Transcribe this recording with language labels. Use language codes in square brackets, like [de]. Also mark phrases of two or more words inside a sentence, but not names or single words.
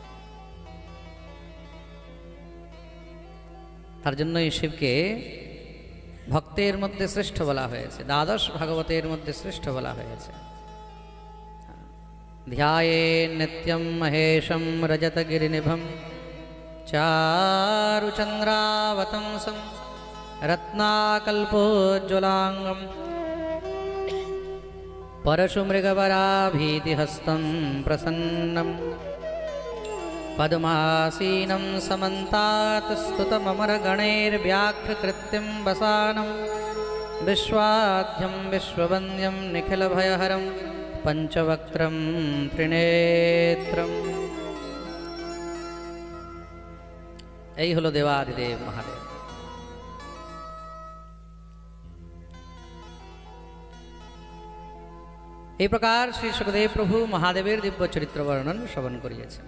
[bn] তার জন্যই শিবকে ভক্তের মধ্যে শ্রেষ্ঠ বলা হয়েছে, দ্বাদশ ভাগবতের মধ্যে শ্রেষ্ঠ বলা হয়েছে। [sa] ধ্যায়েন নিত্যম মহেশম রজতগিরিনিভম চারুচন্দ্রাবতংসম রত্নাকল্পোজ্জ্বলাঙ্গম परशुमृगवराभीतिहस्तं प्रसन्नं पद्मासीनं समन्तात्स्तुतममरगणैर्व्याघ्रकृत्यं वसानं विश्वाद्यं विश्ववन्द्यं निखिलभयहरं पञ्चवक्त्रं त्रिनेत्रम्। [bn] এই হলো দেবাদিদেব মহাদেব। এই প্রকার শ্রী সুখদেব প্রভু মহাদেবের দিব্য চরিত্র বর্ণন শ্রবণ করিয়েছেন।